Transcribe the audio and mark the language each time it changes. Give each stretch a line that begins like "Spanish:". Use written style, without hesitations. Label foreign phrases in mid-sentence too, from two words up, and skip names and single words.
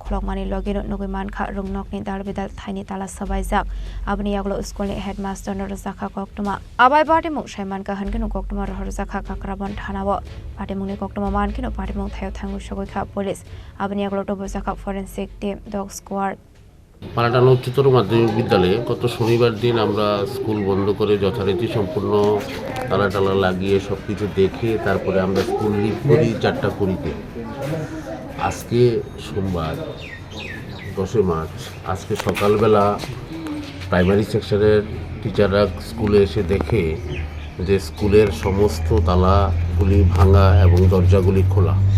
Kok Borok: kholokmani login nugiman kha rungnok ni dalbidal thaini tala sabaijak abni yaglo school ni headmaster nor zakha koktuma abai Partimung Shaiman ka hankino koktuma rohor zakha Kakrabon thanawo Partimung ni koktuma mankino Partimung thayo thangu shogoi kha police abni yaglo tobo zakha
English: forensic team dog squad
Bangla: পালাটানা উচ্চতর মাধ্যমিক বিদ্যালয়ে গত শনিবার দিন আমরা স্কুল বন্ধ করে যথারীতি সম্পূর্ণ তালা লাগিয়ে সব কিছু দেখে তারপরে আমরা
English: school leave
Bangla: করি 4:20-তে। আজকে সোমবার 10 মার্চ আজকে সকালবেলা
English: primary section teachers
Bangla: স্কুলে এসে দেখে যে স্কুলের সমস্ত তালাগুলি ভাঙা এবং দরজাগুলি খোলা।